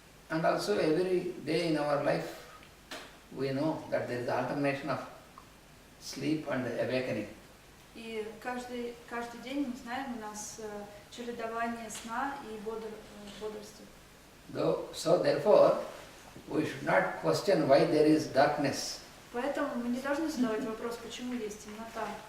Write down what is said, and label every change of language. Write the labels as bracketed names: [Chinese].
[English] And also every day in our life we know that there is alternation of sleep and awakening. [Russian] И каждый день мы знаем, у нас чередование сна и бодрости. [English] So therefore we should not question why there is darkness. [Russian] Поэтому мы не должны задавать вопрос, почему есть темнота.